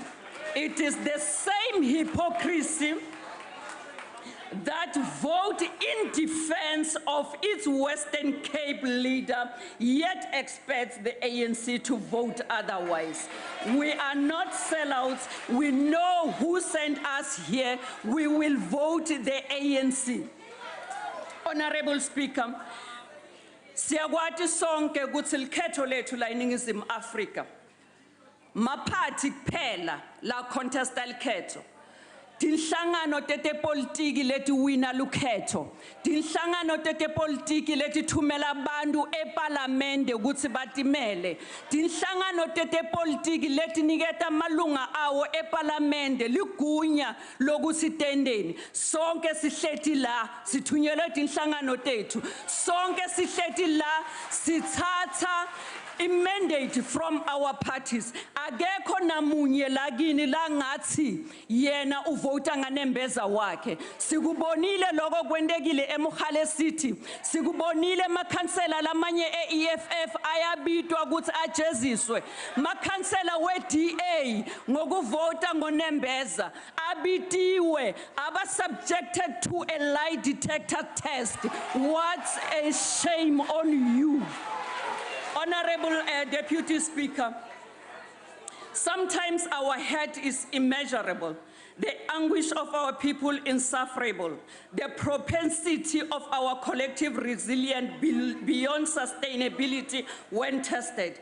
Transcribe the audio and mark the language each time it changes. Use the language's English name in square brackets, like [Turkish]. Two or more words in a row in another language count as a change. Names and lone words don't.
[English] It is the same hypocrisy that vote in defense of its Western Cape leader, yet expects the ANC to vote otherwise. We are not sellouts. We know who sent us here. We will vote the ANC. Honorable Speaker, [Swati] siyakwati sonke ukuthi likhetho lethu la eNingizimu Afrika maphathi kuphela la contesta likhetho. tinhlangano tete politiki leti wina lukhetho, tinhlangano tete politiki leti thumela bantu eParliamente ukuthi batimele, tinhlangano tete politiki leti niketa malunga awo eParliamente ligunya lokuthi tendeni. Sonke sihleti la sithunyelwe tinhlangano tethu, sonke sihleti la sithatha [English] mandate from our parties. [Swati] Akekho namunye lakini la ngathi yena uvota nganembeza wakhe. Sikubonile lokho kwendekile eMkhale City. Sikubonile amakhansela lamanye eEFF ayabitwa ukuthi ajeziswe. Makhansela weDA ngokuvota ngonembeza abitiwe aba [English] subjected to a lie detector test. What a shame on you. Honorable Deputy Speaker, sometimes our hurt is immeasurable, the anguish of our people insufferable, the propensity of our collective resilience beyond sustainability when tested.